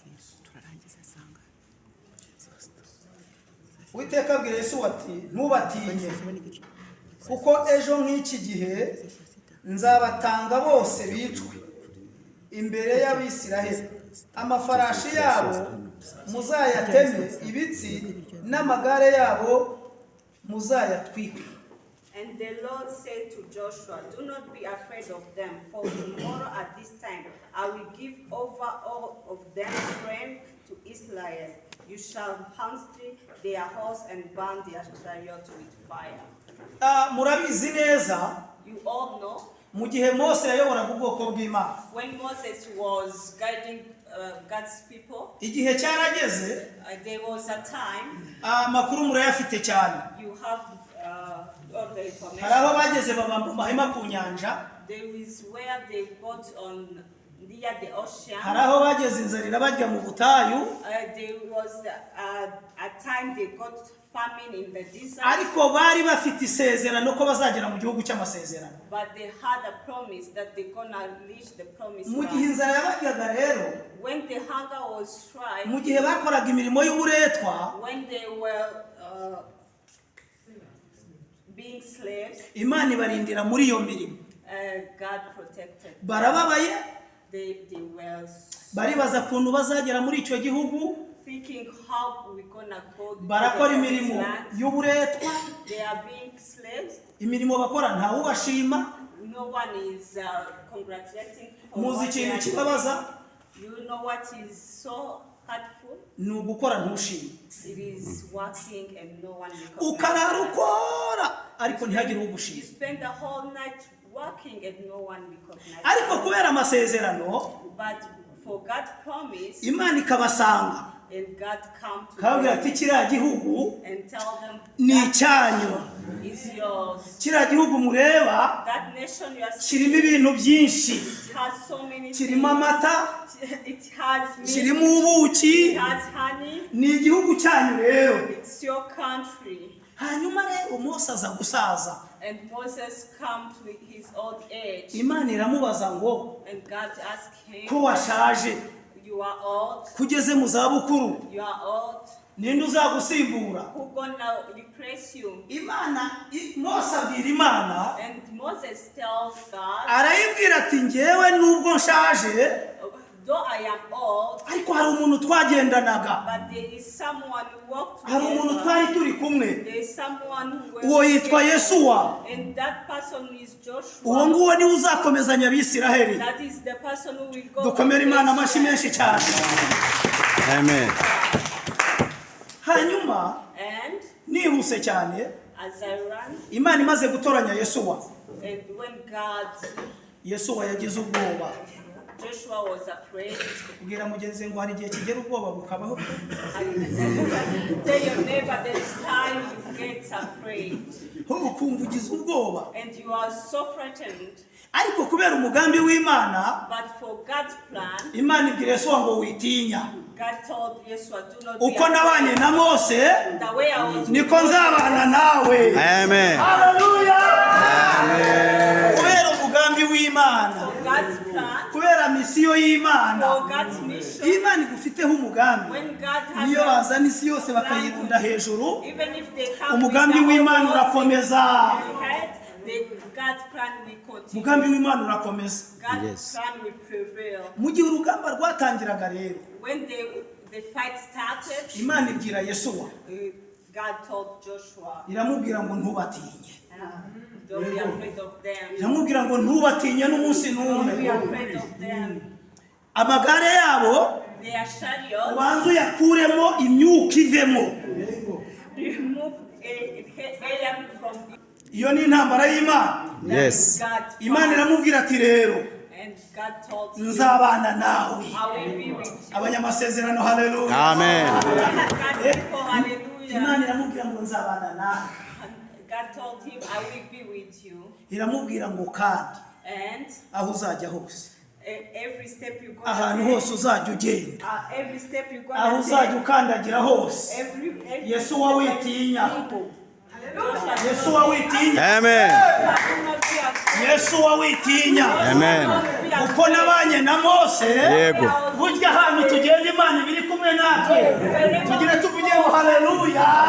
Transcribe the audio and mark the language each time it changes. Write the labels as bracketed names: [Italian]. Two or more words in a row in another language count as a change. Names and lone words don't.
[Kinyarwanda] Uwiteka abwira Yosuwa ati ntubatinye kuko ejo nk'iki gihe nzabatanga bose bicwe imbere y'Abisiraheli. Amafarashi yabo muzayateme ibitsi n'amagare yabo muzayatwike. [English] And the Lord said to Joshua, do not be afraid of them, for tomorrow at this time I will give over all of them strength to Israel. You shall hunt their horse and burn their chariot with fire. [Kinyarwanda] Murabizi neza [English] You all know, [Kinyarwanda] mu gihe Mose yayoboraga ubwoko bw'Imana, [English] when Moses was guiding God's people, [Kinyarwanda] igihe cyarageze [English] there was a time, [Kinyarwanda] amakuru murayafite cyane. [English] you have all the [Kinyarwanda] Hari [English] information. [Kinyarwanda] aho bageze babamba amahema ku nyanja, [English] There is where they got on near the ocean. [Kinyarwanda] hari aho bageze inzara irabajya mu butayu, [English] There was a time they got famine in the desert, [Kinyarwanda] ariko bari bafite isezerano ko bazagera mu gihugu cy'amasezerano. [English] but they had a promise that they're gonna reach the promised [Kinyarwanda] Mu gihe [English] land. [Kinyarwanda] inzara yabajyaga rero, [English] When the hunger was tried, [Kinyarwanda] mu gihe bakoraga imirimo y'uburetwa, [English] when they were being slaves, [Kinyarwanda] Imana ibarindira muri iyo mirimo. [English] God protected. [Kinyarwanda] Barababaye, [English] They were [Kinyarwanda] baribaza kuntu bazagera muri icyo gihugu, [English] thinking how we're gonna go to [Kinyarwanda] barakora [English] the promised [Kinyarwanda] imirimo [English] land. [Kinyarwanda] y'uburetwa, [English] They are being slaves. [Kinyarwanda] imirimo bakora ntawubashima. [English] No one is congratulating for [Kinyarwanda] Muzi [English] what they [Kinyarwanda] ikintu [English] are doing. [Kinyarwanda] kibabaza? [English] You know what is so hurtful? [Kinyarwanda] Ni ugukora ntushime. [English] It is working and no one recognizes [Kinyarwanda] Ukarara [English] that. [Kinyarwanda] ukora ariko ntihagire [English] You [Kinyarwanda] ugushima. [English] spend the whole night working and no one recognizes [Kinyarwanda] Ariko [English] that. [Kinyarwanda] kubera amasezerano, [English] But for God's promise, [Kinyarwanda] Imana ikabasanga [English] and God come to [Kinyarwanda] kababwira [English] them [Kinyarwanda] ati kiriya gihugu [English] and tell them [Kinyarwanda] ni [English] that [Kinyarwanda] icyanyu. [English] is yours. [Kinyarwanda] Kiriya gihugu mureba [English] That nation you are [Kinyarwanda] kirimo [English] seeing, [Kinyarwanda] ibintu byinshi, [English] it has so many [Kinyarwanda] kirimo [English] things. [Kinyarwanda] amata, [English] It has meat, [Kinyarwanda] kirimo ubuki, [English] it has honey. [Kinyarwanda] ni igihugu cyanyu rero. [English] It's your country. [Kinyarwanda] Hanyuma rero Mose aza gusaza, [English] And Moses comes with his old age. [Kinyarwanda] Imana iramubaza ngo [English] And God asked him, [Kinyarwanda] ko washaje, [English] you are old, [Kinyarwanda] kugeze mu zabukuru, [English] you are old, [Kinyarwanda] ninde uzagusimbura? [English] who gonna replace you? [Kinyarwanda] Mose abwira Imana, [English] And Moses tells God, [Kinyarwanda] arayibwira ati njyewe nubwo nshaje, [English] though I am old, [Kinyarwanda] ariko hari umuntu twagendanaga, [English] but there is someone who walked [Kinyarwanda] hari umuntu [English] together. [Kinyarwanda] twari turi kumwe, [English] There is someone who [Kinyarwanda] uwo [English] walked [Kinyarwanda] yitwa [English] together. [Kinyarwanda] Yesuwa. [English] And that person is [Kinyarwanda] Uwo [English] Joshua. [Kinyarwanda] nguwo niwe uzakomezanya Abisiraheli. [English] That is the person who will go. [Kinyarwanda] Dukomere Imana amashyi [English] to [Kinyarwanda] menshi cyane. Amen. Hanyuma [English] And [Kinyarwanda] nihuse cyane, [English] as I ran, [Kinyarwanda] Imana imaze gutoranya Yesuwa, [English] and when God, [Kinyarwanda] Yesuwa yagize ubwoba. [English] Joshua was afraid. [Kinyarwanda] Ubwira mugenzi ngo hari igihe kigera ubwoba bukabaho. [English] Tell your neighbor there is time get afraid [Kinyarwanda] ukumva ugize ubwoba, [English] and you are so frightened. [Kinyarwanda] ariko kubera umugambi w'Imana, [English] But for God's plan, [Kinyarwanda] Imana ibwira Yesuwa ngo witinya, [English] God told Yeshua, do not be [Kinyarwanda] uko nabanye na Mose [English] the way I was [Kinyarwanda] niko nzabana nawe. Amen. Haleluya. Amen. Kubera umugambi w'Imana, [English] for God's plan, [Kinyarwanda] kubera misiyo y'Imana, [English] for God's mission. [Kinyarwanda] Imana igufiteho umugambi. [English] When God has [Kinyarwanda] Niyo bazana isi yose bakayirunda hejuru, [English] even if they come [Kinyarwanda] umugambi [English] with the [Kinyarwanda] w'Imana [English] whole world [Kinyarwanda] urakomeza. [English] in their head, God's plan will continue. [Kinyarwanda] Umugambi w'Imana urakomeza. [English] God's Yes. plan will prevail. [Kinyarwanda] Mu gihe urugamba rwatangiraga rero, [English] When the fight started, [Kinyarwanda] Imana ibwira Yesuwa, [English] God told Joshua, [Kinyarwanda] iramubwira ngo ntubatinye. [English] don't be afraid of them. [Kinyarwanda] Iramubwira ngo ntubatinye n'umunsi [English] Don't be [Kinyarwanda] n'umwe. [English] afraid of them. [Kinyarwanda] Amagare yabo [English] Their chariots, [Kinyarwanda] ubanza uyakuremo imyuka ivemo. [English] remove Eliam from [Kinyarwanda] Iyo ni intambara y'Imana. [English] Yes. God's [Kinyarwanda] Imana [English] plan. [Kinyarwanda] iramubwira ati rero [English] And God told him, [Kinyarwanda] nzabana nawe. [English] I will be with you. [Kinyarwanda] Abanyamasezerano, haleluya. [English] Amen. God people, hallelujah. [Kinyarwanda] Imana iramubwira ngo nzabana nawe. [English] God told him, I will be with you. [Kinyarwanda] Iramubwira ngo kandi [English] And [Kinyarwanda] aho uzajya hose, [English] every step you go [Kinyarwanda] ahantu hose uzajya ugenda, [English] every step you go [Kinyarwanda] aho uzajya ukandagira hose, [English] every [Kinyarwanda] Yesuwa witinya. Yesuwa witinya. Amen. Yesuwa witinya. Amen. Uko nabanye na Mose, Yego. burya ahantu tugenda Imana ibiri kumwe natwe, tugire tuvuge ngo haleluya.